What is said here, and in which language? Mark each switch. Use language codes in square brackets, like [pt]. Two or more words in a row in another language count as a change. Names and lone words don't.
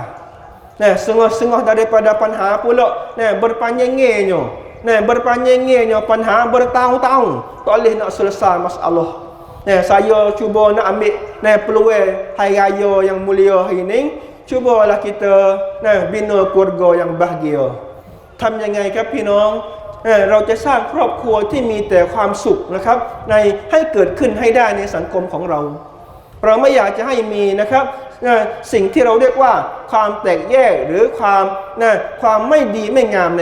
[ms] Setengah-setengah daripada panha pula berpanjangnya. Berpanjangnya panha bertahun-tahun tak boleh nak selesai masalah. Saya cuba nak ambil peluang hari raya yang mulia hari ini, cubalah kita bina keluarga yang bahagia. [th] ทำยังไงครับพี่น้องเราจะสร้างครอบครัวที่มีแต่ความสุขนะครับให้เกิดขึ้นให้ได้ในสังคมของเรา เราไม่อยากจะให้มีนะครับสิ่งที่เราเรียกว่าความแตกแยกหรือความไม่ดีไม่งามใน